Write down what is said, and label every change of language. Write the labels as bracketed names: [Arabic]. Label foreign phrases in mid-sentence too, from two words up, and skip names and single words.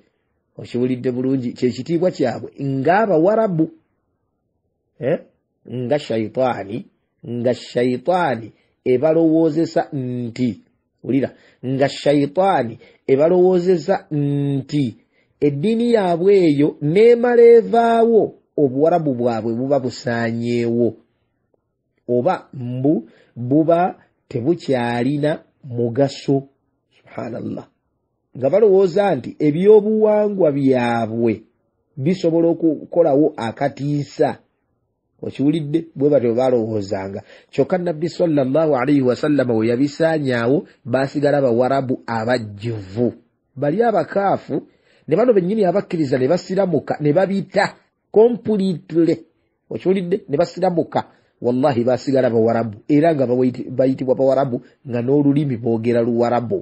[Ganda] Okiwulidde bulungi, kyekitiibwa kyabwe ng'Abawarabu, nga shayitaani ebalowoozesa nti, wulira, nga shayitaani ebalowoozesa nti eddiini yaabwe eyo n'emala evaawo obuwarabu bwabwe buba busaanyeewo, oba buba tebukyalina mugaso. Subhanallah. Nga balowooza nti ebyobuwangwa byabwe bisobola okukolawo akatiisa. Okiwulidde? Bwe batyo balowoozanga. Kyokka Nabbi [Arabic] صلى الله عليه وسلم [Ganda] we yabisaanyaawo baasigala Bawarabu abajjuvu. Bali abakaafu ne bano bennyini abakkiriza ne basiramuka ne babita completely. Okiwulidde? Ne basiramuka. Wallahi baasigala Bawarabu era nga bayitibwa Bawarabu nga n'olulimi boogera Luwarabu.